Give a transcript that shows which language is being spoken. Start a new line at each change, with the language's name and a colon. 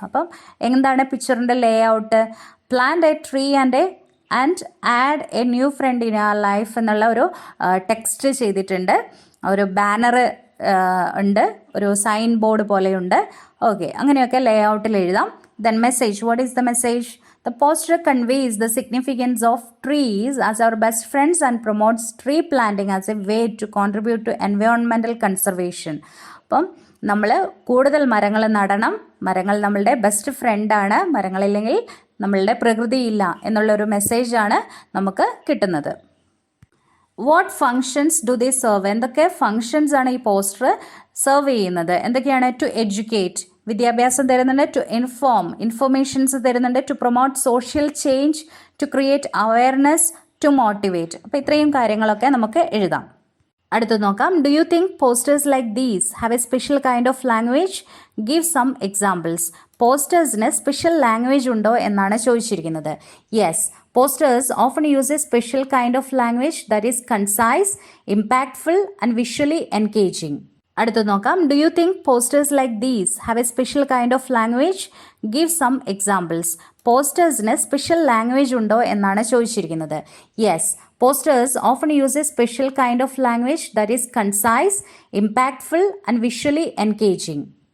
Malayalam: അപ്പം എന്താണ് പിക്ചറിൻ്റെ ലേ out?
English: plant a tree and add a new friend in your life
Malayalam: എന്നുള്ള ഒരു ടെക്സ്റ്റ് ചെയ്തിട്ടുണ്ട്. ഒരു ബാനർ ഉണ്ട്, ഒരു സൈൻ ബോർഡ് പോലെയുണ്ട്. ഓക്കെ, അങ്ങനെയൊക്കെ ലേ ഔട്ടിൽ എഴുതാം. Then message.
English: What is the message? The poster conveys the significance of trees as our best friends and promotes tree planting as a way to contribute to environmental conservation.
Malayalam: അപ്പം നമ്മൾ കൂടുതൽ മരങ്ങൾ നടണം. മരങ്ങൾ നമ്മളുടെ ബെസ്റ്റ് ഫ്രണ്ടാണ്. മരങ്ങളില്ലെങ്കിൽ നമ്മളുടെ പ്രകൃതിയില്ല എന്നുള്ളൊരു മെസ്സേജാണ് നമുക്ക് കിട്ടുന്നത്.
English: What functions do they serve?
Malayalam: എന്തൊക്കെ ഫങ്ഷൻസ് ആണ് ഈ പോസ്റ്റർ സെർവ് ചെയ്യുന്നത്? എന്തൊക്കെയാണ്? ടു എഡ്യൂക്കേറ്റ്, വിദ്യാഭ്യാസം തരുന്നുണ്ട്. ടു ഇൻഫോം, ഇൻഫർമേഷൻസ് തരുന്നുണ്ട്.
English: To promote social change, to create awareness, to motivate.
Malayalam: അപ്പോൾ ഇത്രയും കാര്യങ്ങളൊക്കെ നമുക്ക് എഴുതാം. അടുത്ത് നോക്കാം.
English: Do you think posters like these have a special kind of language? Give some examples.
Malayalam: പോസ്റ്റേഴ്സിന് special language ഉണ്ടോ എന്നാണ് ചോദിച്ചിരിക്കുന്നത്.
English: Yes, posters often use a special kind of language that is concise, impactful and visually engaging.
Malayalam: അടുത്ത് നോക്കാം.
English: Do you think posters like these have a special kind of language? Give some examples.
Malayalam: പോസ്റ്റേഴ്സിന് special language ഉണ്ടോ എന്നാണ് ചോദിച്ചിരിക്കുന്നത്.
English: Yes, posters often use a special kind of language that is concise, impactful and visually engaging.